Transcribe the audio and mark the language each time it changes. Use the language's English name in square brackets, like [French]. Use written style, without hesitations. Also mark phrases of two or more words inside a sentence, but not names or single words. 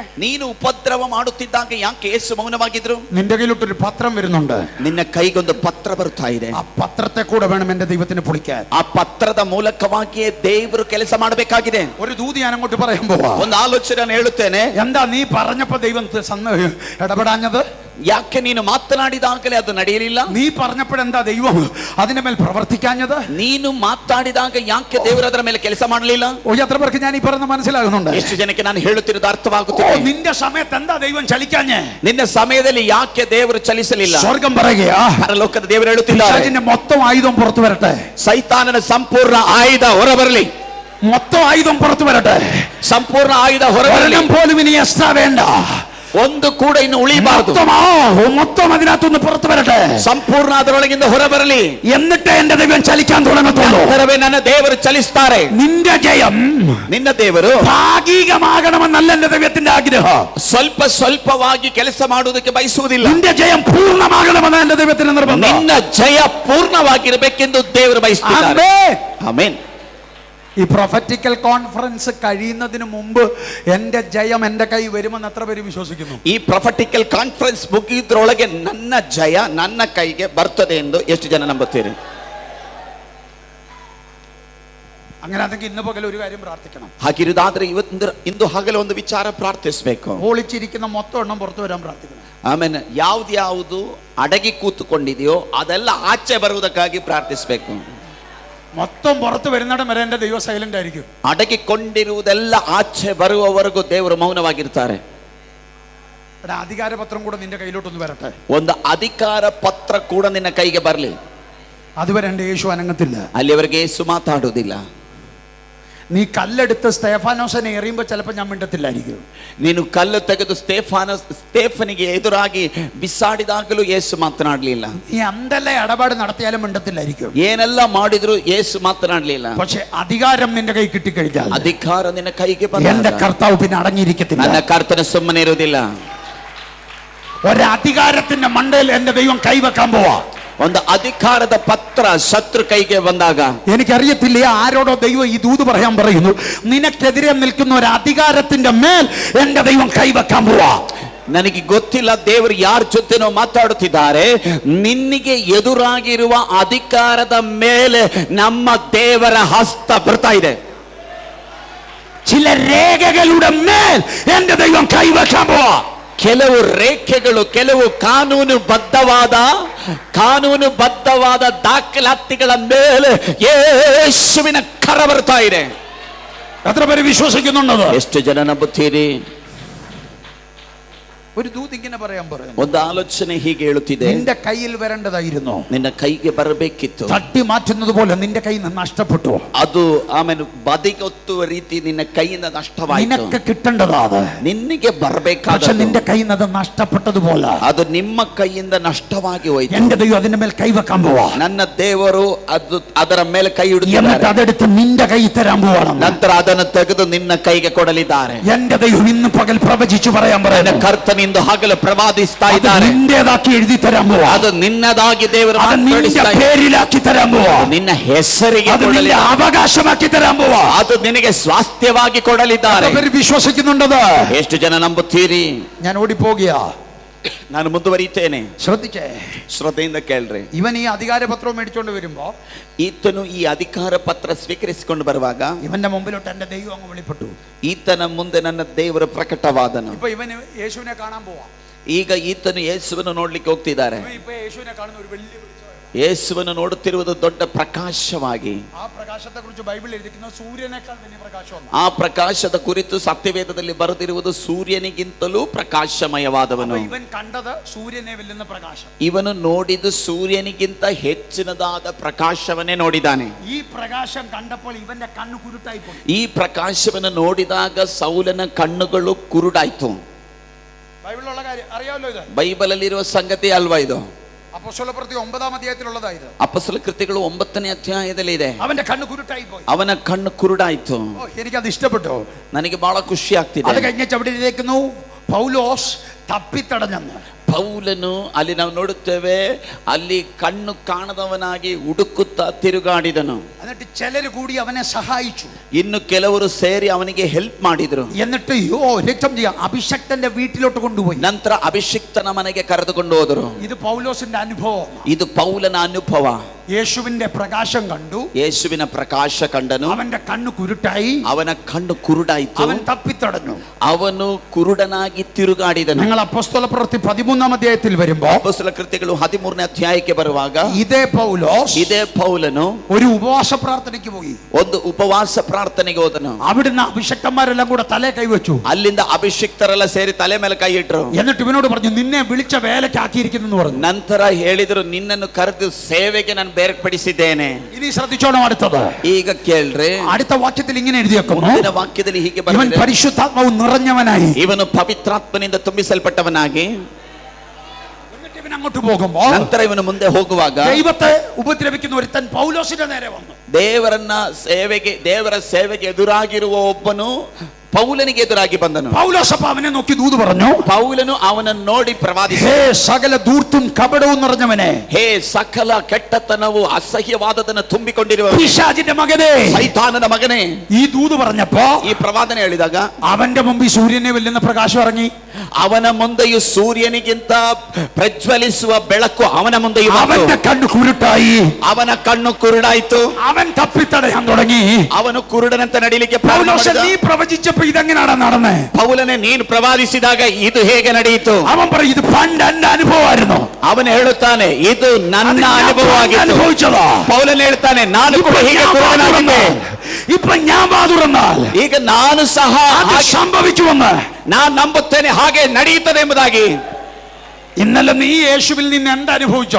[Kannada] ನೀನು ಉಪದ್ರವ ಮಾಡುತ್ತಿದ್ದಾಗ ಯಾಕೆ ಯೇಸು ಮೌನವಾಗಿದ್ರು? [Malayalam] നിന്റെ കയ്യിലോട്ടൊരു പത്രം വരുന്നുണ്ട്. [Kannada] ನಿನ್ನ ಕೈಗೊಂದು ಪತ್ರ ಬರ್ತಾ ಇದೆ. [Malayalam] ആ പത്രത്തെ കൂടെ വേണം എന്റെ ദൈവത്തിന് പൊളിക്കാൻ. [Kannada] ಆ ಪತ್ರದ ಮೂಲಕವಾಗಿಯೇ ದೇವರು ಕೆಲಸ ಮಾಡಬೇಕಾಗಿದೆ. [Malayalam] ഒരു ദൂതി ഞാൻ അങ്ങോട്ട് പറയാൻ പോവാ. [Kannada] ಒಂದು ಆಲೋಚನೆ ನಾನು ಹೇಳುತ್ತೇನೆ. [Malayalam] എന്താ നീ പറഞ്ഞപ്പോ ദൈവം ഇടപെടാഞ്ഞത്? [Kannada] ಯಾಕೆ ನೀನು ಮಾತನಾಡಿದಾಗಲೇ ಅದು ನಡೆಯಲಿಲ್ಲ? [Malayalam] നീ പറഞ്ഞപ്പോഴെന്താ ദൈവം അതിന്റെ മേൽ പ്രവർത്തിക്കാഞ്ഞത്? [Kannada] ನೀನು ಮಾತಾಡಿದಾಗ ಯಾಕೆ ದೇವರು ಅದರ ಮೇಲೆ ಕೆಲಸ ಮಾಡಲಿಲ್ಲ? [Malayalam] എത്ര പേർക്ക് ഞാൻ ഈ പറഞ്ഞ മനസ്സിലാകുന്നുണ്ട്? [Kannada] ಎಷ್ಟು ಜನಕ್ಕೆ ನಾನು ಹೇಳುತ್ತಿರುವುದು ಅರ್ಥವಾಗುತ್ತಿದೆ? [Malayalam] നിന്റെ സമയത്ത് എന്താ ദൈവം ചലിക്കാഞ്ഞേ? [Kannada] ನಿನ್ನ ಸಮಯದಲ್ಲಿ ಯಾಕೆ ದೇವರು ಚಲಿಸಲಿಲ್ಲ? [Malayalam] സ്വർഗം പറയുകയാ, [Kannada] ಪರಲೋಕದ ದೇವರು ಹೇಳುತ್ತಿದ್ದಾರೆ, [Malayalam] പിശാചിന്റെ മൊത്തം ആയുധം പുറത്തു വരട്ടെ, [Kannada] ಸೈತಾನನ ಸಂಪೂರ್ಣ ಆಯುಧ ಹೊರಬರಲಿ, [Malayalam] മൊത്തം ആയുധം പുറത്തു വരട്ടെ, [Kannada] ಸಂಪೂರ್ಣ ಆಯುಧ ಹೊರಬರಲಿ, [Malayalam] പോലും ഇനി എക്സ്ട്രാ വേണ്ട, [Kannada] ಒಂದು ಕೂಡ ಇನ್ನು ಉಳಿಬಾರದು, [Malayalam] മൊത്തം അതിനകത്തുനിന്ന് പുറത്തു വരട്ടെ, [Kannada] ಸಂಪೂರ್ಣ ಅದರೊಳಗಿಂದ ಹೊರಬರಲಿ, [Malayalam] എന്നിട്ട് എന്റെ ദൈവം ചലിക്കാൻ തുടങ്ങത്തുള്ളൂ. [Kannada] ನಂತರವೇ ನನ್ನ ದೇವರು ಚಲಿಸ್ತಾರೆ. [Malayalam] നിന്റെ ജയം [Kannada] ನಿನ್ನ ದೇವರು [Malayalam] ഭാഗികമാകണമെന്നല്ല എന്റെ ദൈവത്തിന്റെ ആഗ്രഹം. [Kannada] ಸ್ವಲ್ಪ ಸ್ವಲ್ಪವಾಗಿ ಕೆಲಸ ಮಾಡುವುದಕ್ಕೆ ಬಯಸುವುದಿಲ್ಲ. [Malayalam] നിന്റെ ജയം പൂർണ്ണമാകണമെന്ന എന്റെ ദൈവത്തിന്റെ നിർബന്ധം. [Kannada] ನಿನ್ನ ಜಯ ಪೂರ್ಣವಾಗಿರಬೇಕೆಂದು ದೇವರು ಬಯಸುತ್ತಾರೆ. ಆಮೆನ್. [Malayalam] ഈ [English] prophetical conference [Malayalam] കഴിയുന്നതിന് മുമ്പ് എന്റെ ജയം എന്റെ കൈ വരുമെന്ന് എത്ര പേര് വിശ്വസിക്കുന്നു? [Kannada] ಈ [English] prophetical conference [Kannada] ಮುಗಿದ್ರೊಳಗೆ ನನ್ನ ಜಯ ನನ್ನ ಕೈಗೆ ಬರ್ತದೆ ಎಂದು ಎಷ್ಟು ಜನ ನಂಬುತ್ತೀರಿ? [Malayalam] അങ്ങനെ ആണെങ്കിൽ ഇന്ന് പകൽ ഒരു കാര്യം പ്രാർത്ഥിക്കണം. [Kannada] ಹಾಗಿರುವುದಾದ್ರೆ ಇಂದು ಹಗಲು ಒಂದು ವಿಚಾರ ಪ್ರಾರ್ಥಿಸಬೇಕು. [Malayalam] ഒളിച്ചിരിക്കുന്ന മൊത്തം എണ്ണം പുറത്തു വരാൻ പ്രാർത്ഥിക്കണം. [Kannada] ಆಮೇಲೆ ಯಾವ್ದು ಅಡಗಿ ಕೂತುಕೊಂಡಿದೆಯೋ ಅದೆಲ್ಲ ಆಚೆ ಬರುವುದಕ್ಕಾಗಿ ಪ್ರಾರ್ಥಿಸಬೇಕು. [Malayalam] മൊത്തം പുറത്തു വരുന്നിടം വരെ എന്റെ ദൈവം സൈലന്റ് ആയിരിക്കും. [Kannada] ಅಡಗಿಕೊಂಡಿರುವುದೆಲ್ಲ ಆಚೆ ಬರುವವರೆಗೂ ದೇವರು ಮೌನವಾಗಿರ್ತಾರೆ. [Malayalam] അധികാരപത്രം കൂടെ നിന്റെ കയ്യിലോട്ടൊന്ന് വരട്ടെ, [Kannada] ಒಂದು ಅಧಿಕಾರ ಪತ್ರ ಕೂಡ ನಿನ್ನ ಕೈಗೆ ಬರಲಿ. [Malayalam] അതുവരെ എന്റെ യേശു അനങ്ങത്തില്ല. [Kannada] ಅಲ್ಲಿವರೆಗೆ ಯೇಸು ಮಾತಾಡುವುದಿಲ್ಲ. [Malayalam] നീ കല്ലെടുത്ത് സ്തേഫാനോസിനെ എറിയുമ്പോൾ ചിലപ്പോൾ ഞാൻ മിണ്ടത്തില്ലായിരിക്കും. [Kannada] ನೀನು ಕಲ್ಲು ತೆಗೆದು ಸ್ಟೇಫನಿಗೆ ಎದುರಾಗಿ ಬಿಸಾಡಿದಾಗಲೂ ಯೇಸು ಮಾತನಾಡಲಿಲ್ಲ. [Malayalam] നീ എന്തെല്ലാം ഇടപാട് നടത്തിയാലും മിണ്ടത്തില്ലായിരിക്കും. [Kannada] ಏನೆಲ್ಲ ಮಾಡಿದ್ರು ಯೇಸು ಮಾತನಾಡಲಿಲ್ಲ. [Malayalam] പക്ഷെ അധികാരം നിന്റെ കൈ കിട്ടിക്കഴിഞ്ഞാൽ [Kannada] ಅಧಿಕಾರ ನಿನ್ನ ಕೈಗೆ [Malayalam] എന്റെ കർത്താവ് പിന്നെ അടങ്ങിയിരിക്കത്തില്ല. [Kannada] ನನ್ನ ಕರ್ತನ ಸುಮ್ಮನೆ ಇರುವುದಿಲ್ಲ. [Malayalam] ഒരധികാരത്തിന്റെ മണ്ടയിൽ എന്റെ ദൈവം കൈവെക്കാൻ പോവാ. [Kannada] ಒಂದು ಅಧಿಕಾರದ ಪತ್ರ ಶತ್ರು ಕೈಗೆ ಬಂದಾಗ, [Malayalam] എനിക്കറിയത്തില്ല ആരോടോ ദൈവം ഈ ദൂത് പറയാൻ പറയുന്നു, നിനക്കെതിരെ നിൽക്കുന്ന ഒരു അധികാരത്തിന്റെ മേൽ എന്റെ ദൈവം കൈവെക്കാൻ പോവാ. [Kannada] ನನಗೆ ಗೊತ್ತಿಲ್ಲ ದೇವರು ಯಾರ ಜೊತೆನೋ ಮಾತಾಡುತ್ತಿದ್ದಾರೆ. ನಿನ್ನಿಗೆ ಎದುರಾಗಿರುವ ಅಧಿಕಾರದ ಮೇಲೆ ನಮ್ಮ ದೇವರ ಹಸ್ತ ಬರ್ತಾ ಇದೆ. [Malayalam] ചില രേഖകളുടെ മേൽ എന്റെ ദൈവം കൈവെക്കാൻ പോവാ. [Kannada] ಕೆಲವು ರೇಖೆಗಳು, ಕೆಲವು ಕಾನೂನುಬದ್ಧವಾದ ದಾಖಲಾತಿಗಳ ಮೇಲೆ ಯೇಸುವಿನ ಕರ ಬರ್ತಾ ಇದೆ. [Malayalam] എത്ര പേര് വിശ്വസിക്കുന്നുണ്ടോ? [Kannada] ಎಷ್ಟು ಜನ ನಂಬುತ್ತೀರಿ? [Malayalam] ഒരു ദൂത് ഇങ്ങനെ പറയാൻ പറയുന്നു, [Kannada] ಒಂದು ಆಲೋಚನೆ ಹೀಗೆ ಹೇಳುತ್ತಿದೆ, [Malayalam] നിന്റെ കയ്യിൽ വരേണ്ടതായിരുന്നു, [Kannada] ನಿನ್ನ ಕೈಗೆ ಬರಬೇಕಿತ್ತು, [Malayalam] തട്ടി മാറ്റുന്നത് പോലെ നിന്റെ കയ്യിൽ നിന്ന് നഷ്ടപ്പെട്ടു. [Kannada] ಅದು ಆಮೇಲೆ ಬದಿಗೊತ್ತುವ ರೀತಿ ನಿನ್ನ ಕೈಯಿಂದ ನಷ್ಟವಾಯಿತು. [Malayalam] നിനക്ക് കിട്ടേണ്ടതാ അത്, [Kannada] ನಿನ್ನಿಗೆ ಬರಬೇಕಾದ, [Malayalam] പക്ഷെ നിന്റെ കയ്യിൽ നിന്ന് അത് നഷ്ടപ്പെട്ടതുപോലെ [Kannada] ಅದು ನಿಮ್ಮ ಕೈಯಿಂದ ನಷ್ಟವಾಗಿ ಹೋಯಿತು. [Malayalam] എന്റെ ദൈവം അതിന്റെ മേൽ കൈവെക്കാൻ പോവാ. [Kannada] ನನ್ನ ದೇವರು ಅದರ ಮೇಲೆ ಕೈ [Malayalam] എന്നിട്ട് [Kannada] ಇಡುತ್ತಾರೆ, [Malayalam] അതെടുത്ത് നിന്റെ കൈ തരാൻ പോവാണ്. [Kannada] ನಂತರ ಅದನ್ನು ತೆಗೆದು ನಿನ್ನ ಕೈಗೆ ಕೊಡಲಿದ್ದಾರೆ. [Malayalam] എന്റെ ദൈവം ഇന്ന് പകൽ പ്രവചിച്ചു പറയാൻ പറയുന്നു, [Kannada] ಕರ್ತನಿಂದ ಹಗಲು ಪ್ರವಾದಿಸ್ತಾ [Malayalam] അത് [Kannada] ಇದ್ದಾರೆ. [Malayalam] നിന്റേതാക്കി എഴുതി തരാൻ പോവാ. [Kannada] ಅದು ನಿನ್ನದಾಗಿ ದೇವರು [Malayalam] അത് നിന്റെ [Kannada] ಮಾತನಾಡಿಸ್ತಾ ಇದ್ದಾರೆ. [Malayalam] പേരിലാക്കി തരാൻ പോവാ. [Kannada] ನಿನ್ನ ಹೆಸರಿಗೆ [Malayalam] അത് നിന്റെ [Kannada] ಕೊಡಲಿದ್ದಾರೆ. [Malayalam] അവകാശമാക്കി തരാൻ പോവാ. [Kannada] ಅದು ನಿನಗೆ ಸ್ವಾಸ್ಥ್ಯವಾಗಿ ಕೊಡಲಿದ್ದಾರೆ. [Malayalam] അവര് വിശ്വസിക്കുന്നുണ്ടത്? [Kannada] ಎಷ್ಟು ಜನ ನಂಬುತ್ತೀರಿ? [Malayalam] ഞാൻ ഓടിപ്പോകിയാ, [Kannada] ನಾನು ಮುಂದುವರಿತೇನೆ. [Malayalam] ശ്രദ്ധിച്ചേ, [Kannada] ಶ್ರದ್ಧೆಯಿಂದ ಕೇಳ್ರಿ. [Malayalam] ഇവൻ ഈ അധികാരപത്രം മേടിച്ചോണ്ട് വരുമ്പോ [Kannada] ಈತನು ಈ ಅಧಿಕಾರ ಪತ್ರ ಸ್ವೀಕರಿಸಿಕೊಂಡು ಬರುವಾಗ [Malayalam] ഇവന്റെ മുമ്പിലോട്ട് എന്റെ ദൈവം അങ്ങ് വെളിപ്പെട്ടു. [Kannada] ಈತನ ಮುಂದೆ ನನ್ನ ದೇವರು ಪ್ರಕಟವಾದನು. [Malayalam] ഇപ്പൊ ഇവന് യേശുവിനെ കാണാൻ പോവാ. [Kannada] ಈಗ ಈತನು ಯೇಸುವನ್ನು ನೋಡ್ಲಿಕ್ಕೆ ಹೋಗ್ತಿದ್ದಾರೆ. [Malayalam] ഇപ്പൊ യേശുവിനെ കാണുന്ന ഒരു വലിയ [Kannada] ಯೇಸುವನ್ನು ನೋಡುತ್ತಿರುವುದು ದೊಡ್ಡ ಪ್ರಕಾಶವಾಗಿ. [Malayalam] ആ പ്രകാശത്തെ കുറിച്ച് ബൈബിളിൽ എഴുതിയിരിക്കുന്ന സൂര്യനേക്കാൾ വലിയ പ്രകാശമാണ്. [Kannada] ಆ ಪ್ರಕಾಶದ ಕುರಿತು ಸತ್ಯವೇದದಲ್ಲಿ ಬರೆದಿರುವುದು ಸೂರ್ಯನಿಗಿಂತಲೂ ಪ್ರಕಾಶಮಯವಾದವನು. [Malayalam] ഇവൻ കണ്ടത് സൂര്യനെ വെല്ലുന്ന പ്രകാശം. [Kannada] ಇವನು ನೋಡಿದ್ದು ಸೂರ್ಯನಿಗಿಂತ ಹೆಚ್ಚಿನದಾದ ಪ್ರಕಾಶವನ್ನೇ ನೋಡಿದ್ದಾನೆ. [Malayalam] ഈ പ്രകാശം കണ്ടപ്പോൾ ഇവന്റെ കണ്ണ് കുരുട്ടായി പോയി. [Kannada] ಈ ಪ್ರಕಾಶವನ್ನು ನೋಡಿದಾಗ ಸೌಲನ ಕಣ್ಣುಗಳು ಕುರುಡಾಯ್ತು. [Malayalam] ബൈബിളിലുള്ള കാര്യം അറിയാമല്ലോ, ഇത് [Kannada] ಬೈಬಲಲ್ಲಿರುವ ಸಂಗತಿ ಅಲ್ವಾ ಇದು? [Malayalam] അപ്പോസ്തലപ്രവൃത്തി 9-ാം അധ്യായത്തിലുള്ളതാ ഇത്. [Kannada] ಅಪೊಸ್ತಲ ಕೃತ್ಯಗಳು 9ನೇ ಅಧ್ಯಾಯದಲ್ಲಿ ಇದೆ. [Malayalam] അവന്റെ കണ്ണ് കുരുട്ടായി പോയി. [Kannada] ಅವನ ಕಣ್ಣು ಕುರುಡಾಯ್ತು. [Malayalam] എനിക്കത് ഇഷ്ടപ്പെട്ടു. [Kannada] ನನಗೆ ಬಹಳ ಖುಷಿ ಆಗ್ತಿದೆ. [Malayalam] അത് കഴിഞ്ഞ അവിടെ എഴുതിയിരിക്കുന്നു, പൗലോസ് തപ്പിത്തടഞ്ഞെന്ന്. [Kannada] ಪೌಲನು ಅಲ್ಲಿ ನಾವು ನೋಡುತ್ತೇವೆ, ಅಲ್ಲಿ ಕಣ್ಣು ಕಾಣದವನಾಗಿ ಹುಡುಕುತ್ತಾ ತಿರುಗಾಡಿದನು. [Malayalam] എന്നിട്ട് ചിലര് കൂടി അവനെ സഹായിച്ചു. [Kannada] ಇನ್ನು ಕೆಲವರು ಸೇರಿ ಅವನಿಗೆ ಹೆಲ್ಪ್ ಮಾಡಿದ್ರು. [Malayalam] എന്നിട്ട് രക്തം ചെയ്യാം അഭിഷക്തന്റെ വീട്ടിലോട്ട് കൊണ്ടുപോയി. [Kannada] ನಂತರ ಅಭಿಷಿಕ್ತನ ಮನೆಗೆ ಕರೆದುಕೊಂಡು ಹೋದರು. [Malayalam] ഇത് പൗലോസിന്റെ അനുഭവം. [Kannada] ಇದು ಪೌಲನ ಅನುಭವ. [Malayalam] യേശുവിന്റെ പ്രകാശം കണ്ടു, [Kannada] ಯೇಸುವಿನ ಪ್ರಕಾಶ ಕಂಡನು, [Malayalam] അവന്റെ കണ്ണ് കുരുട്ടായി, [Kannada] ಅವನ ಕಣ್ಣು ಕುರುಡಾಯಿತು, [Malayalam] അവൻ തപ്പിത്തടഞ്ഞു, [Kannada] ಅವನು ಕುರುಡನಾಗಿ ತಿರುಗಾಡಿದನು. [Malayalam] നിങ്ങൾ അപ്പോസ്തലപ്രവൃത്തി 13-ാം അധ്യായത്തിൽ വരുമ്പോ [Kannada] ಅಪೊಸ್ತಲ ಕೃತ್ಯಗಳು 13ನೇ ಅಧ್ಯಾಯಕ್ಕೆ ಬರುವಾಗ [Malayalam] ഇതേ പൗലോസ് [Kannada] ಇದೇ ಪೌಲನು [Malayalam] ഒരു ഉപവാസ പ്രാർത്ഥനയ്ക്ക് പോയി. [Kannada] ಒಂದು ಉಪವಾಸ ಪ್ರಾರ್ಥನೆಗೆ ಹೋದನು. [Malayalam] അവിടുന്ന് അഭിഷക്തന്മാരെല്ലാം കൂടെ തലേ കൈവച്ചു. [Kannada] ಅಲ್ಲಿಂದ ಅಭಿಷಿಕ್ತರೆಲ್ಲ ಸೇರಿ ತಲೆ ಮೇಲೆ ಕೈ ಇಟ್ರು. [Malayalam] എന്നിട്ട് ഇവനോട് പറഞ്ഞു, നിന്നെ വിളിച്ച വേലയ്ക്ക് ആക്കിയിരിക്കുന്നു പറഞ്ഞു. [Kannada] ನಂತರ ಹೇಳಿದ್ರು, ನಿನ್ನನ್ನು ಕರೆದು ಸೇವೆಗೆ ನಾನು ಬೇರ್ಪಡಿಸಿದ್ದೇನೆ. [Malayalam] ഇനി ശ്രദ്ധിച്ചോണം അടുത്തത്. [Kannada] ಈಗ ಕೇಳ್ರಿ, [Malayalam] അടുത്ത വാക്യത്തിൽ ഇങ്ങനെ എഴുതിയേക്കുന്നു, [Kannada] ಮುಂದಿನ ವಾಕ್ಯದಲ್ಲಿ ಹೀಗೆ [Malayalam] ഇവൻ [Kannada] ಬರೆದಿದೆ, [Malayalam] പരിശുദ്ധാത്മാവ് നിറഞ്ഞവനായി. [Kannada] ಇವನು ಪವಿತ್ರಾತ್ಮನಿಂದ ತುಂಬಿಸಲ್ಪಟ್ಟವನಾಗಿ. [Malayalam] എന്നിട്ട് ഇവൻ അങ്ങോട്ട് പോകുമ്പോ [Kannada] ನಂತರ ಇವನು ಮುಂದೆ ಹೋಗುವಾಗ [Malayalam] ദൈവത്തെ ഉപദ്രവിക്കുന്ന ഒരുത്തൻ പൗലോസിന്റെ നേരെ വന്നു. [Kannada] ದೇವರ ಸೇವೆಗೆ ಎದುರಾಗಿರುವ ಒಬ್ಬನು ಪೌಲನಿಗೆ ಎದುರಾಗಿ ಬಂದನು. [Malayalam] പൗലോസ് അവനെ നോക്കി ദൂത് പറഞ്ഞു, [Kannada] ಪೌಲನು ಅವನನ್ನು ನೋಡಿ ಪ್ರವಾದಿಸಿದ, [Malayalam] ഹേ സകല ധൂർത്തും കപടവും നിറഞ്ഞവനെ, [Kannada] ಹೇ ಸಕಲ ಕೆಟ್ಟತನವು ಅಸಹ್ಯವಾದದನ್ನು ತುಂಬಿಕೊಂಡಿರುವ [Malayalam] പിശാചിന്റെ മകനെ, [Kannada] ಸೈತಾನನ ಮಗನೇ. [Malayalam] ഈ ദൂത് പറഞ്ഞപ്പോ [Kannada] ಈ ಪ್ರವಾದನೆ ಹೇಳಿದಾಗ [Malayalam] അവന്റെ മുമ്പിൽ സൂര്യനെ വെല്ലുന്ന പ്രകാശം ഇറങ്ങി. [Kannada] ಅವನ ಮುಂದೆಯೂ ಸೂರ್ಯನಿಗಿಂತ ಪ್ರಜ್ವಲಿಸುವ ಬೆಳಕು ಅವನ ಮುಂದೆಯೂ ಬಂತು. [Malayalam] അവന്റെ കണ്ണ് കുരുട്ടായി, [Kannada] ಅವನ ಕಣ್ಣು ಕುರುಡಾಯಿತು. [Malayalam] അവൻ തപ്പിത്തടയാൻ തുടങ്ങി. [Kannada] ಅವನು ಕುರುಡನಂತೆ ನಡಿಲಿಕ್ಕೆ ಪ್ರಾರಂಭ [Malayalam] പൗലോസ്, [Kannada] ಮಾಡಿದ. [Malayalam] നീ പ്രവചിച്ചപ്പോ ഇതെങ്ങനെയാണ് നടന്നേ? [Kannada] ಪೌಲನೇ, ನೀನು ಪ್ರವಾದಿಸಿದಾಗ ಇದು ಹೇಗೆ ನಡೆಯಿತು? [Malayalam] അവൻ പറയും, ഇത് പണ്ട് എന്റെ അനുഭവമായിരുന്നു. [Kannada] ಅವನು ಹೇಳುತ್ತಾನೆ, ಇದು ನನ್ನ [Malayalam] അത് ഞാൻ [Kannada] ಅನುಭವವಾಗಿತ್ತು. [Malayalam] അനുഭവിച്ചതാ. [Kannada] ಪೌಲನು ಹೇಳ್ತಾನೆ, ನಾನು ಕೂಡ [Malayalam] ഇപ്പൊ [Kannada] ಹೀಗೆ [Malayalam] ഞാൻ [Kannada] ಕುರುಡನಾಗಿದ್ದೆ. [Malayalam] ഇപ്പൊ ഞാൻ വാതുറന്നാൽ [Kannada] ಈಗ ನಾನು ಸಹ [Malayalam] അത് സംഭവിക്കുമെന്ന് [Kannada] ನಾನು ನಂಬುತ್ತೇನೆ, ಹಾಗೆ ನಡೆಯುತ್ತದೆ ಎಂಬುದಾಗಿ. [Malayalam] ഇന്നലെ നീ യേശുവിൽ നിന്ന് എന്ത് അനുഭവിച്ചോ?